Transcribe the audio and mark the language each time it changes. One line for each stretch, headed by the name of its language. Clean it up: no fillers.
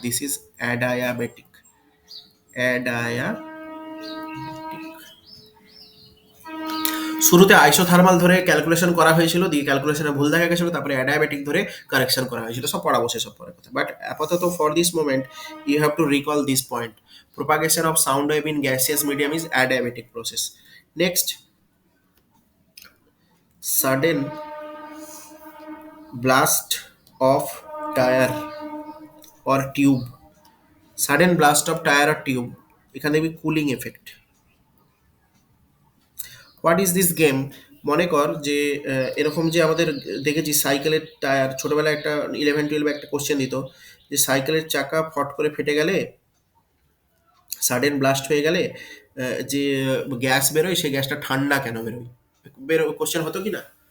English: This is adiabatic.
Bangla: অ্যাডায়া, শুরুতে isothermal ধরে calculation করা হয়েছিল, দিয়ে ক্যালকুলেশনে ভুল দেখা গেছিল, তারপরে অ্যাডায়াবেটিক ধরে কারেকশন করা হয়েছিল। সব পড়াবো, সেসব পরের কথা।
English: But আপাতত for this moment you have to recall this point: propagation of sound wave in gaseous medium is adiabatic process. Next, sudden blast of tire or tube, sudden blast of tire or tube,
Bangla: এখানে দেখবি cooling effect.
English: What is this game?
Bangla: মনে কর যে এরকম যে আমাদের দেখেছি সাইকেলের টায়ার, ছোটবেলায় একটা 11-12 একটা কোশ্চেন দিত যে সাইকেলের চাকা ফট করে ফেটে গেলে, সাডেন ব্লাস্ট হয়ে গেলে যে গ্যাস বেরোয়, সেই গ্যাসটা ঠান্ডা কেন বেরোয়? কোশ্চেন হতো কি না?